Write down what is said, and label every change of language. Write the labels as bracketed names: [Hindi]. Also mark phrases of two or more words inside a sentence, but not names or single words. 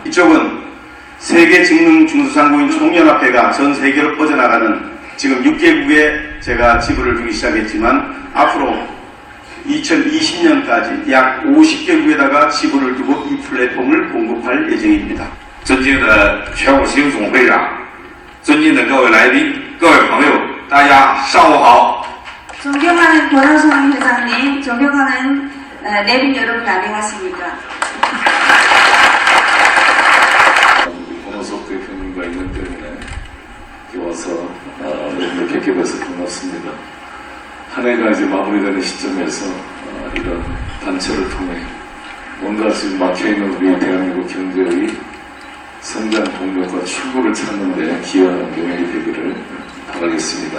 [Korean] 이쪽은 세계직능중소상공인 총연합회가 전 세계로 뻗어나가는 지금 6개국에 제가 지부를 두기 시작했지만 앞으로 2020년까지 약 50개국에다가 지부를 두고 이 플랫폼을 공급할 예정입니다. [Chinese] 尊敬的全国行总会长，尊敬的各位来宾、各位朋友，大家上午好。 [Korean] 존경하는 권한성 회장님, 존경하는 내빈 여러분 안녕하십니까? 권호석 대표님과 있는 때문에 와서 여러분들 뵙게 돼서 반갑습니다. 한 해가 이제 마무리되는 시점에서 이런 단체를 통해 뭔가 지금 막혀있는 우리 대한민국 경제의 성장 동력과 출구를 찾는 데 기여하는 영역이 되기를 바라겠습니다.